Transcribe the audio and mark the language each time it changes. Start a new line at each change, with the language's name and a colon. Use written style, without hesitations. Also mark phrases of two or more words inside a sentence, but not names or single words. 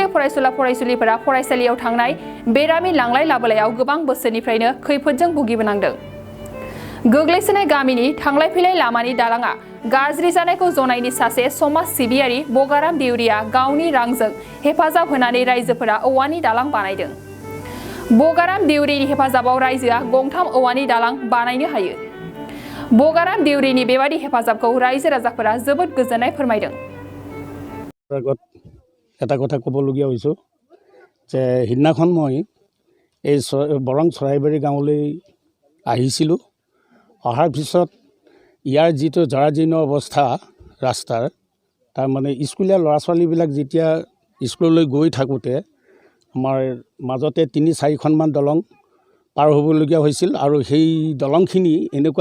Bodo: फरायसुला फरायसुलिफोरा फरायसालियाव थांनाय बेरामि लांलाय लाबोलायाव गोबां बोसोरनिफ्रायनो खैफोदजों भुगिबोनांदों गोग्लैसोनाय गामिनि थांलाय फैलाय लामानि दालाङा गाज्रि जानायखौ जनायनि सासे समाज सिबियारि बगाराम देउरिया गावनि रांजों हेफाजाब होनानै रायजोफोरा औवानि दालां बानायदों बगाराम देउरिनि हेफाजाबाव रायजोआ गंथाम औवानि दालां बानायनो हायो बगाराम देउरिनि बेबादि हेफाजाबखौ रायजो राजाफोरा जोबोद गोजोननाय फोरमायदों
Assamese: এটা কথা ক'বলগীয়া হৈছোঁ যে সিদিনাখন মই এই বৰং চৰাইবাৰী গাঁৱলৈ আহিছিলোঁ অহাৰ পিছত ইয়াৰ যিটো জৰাজীৰ্ণ অৱস্থা ৰাস্তাৰ তাৰ মানে স্কুলীয়া ল'ৰা ছোৱালীবিলাক যেতিয়া স্কুললৈ গৈ থাকোঁতে আমাৰ মাজতে 3-4খনমান দলং পাৰ হ'বলগীয়া হৈছিল আৰু সেই দলংখিনি এনেকুৱা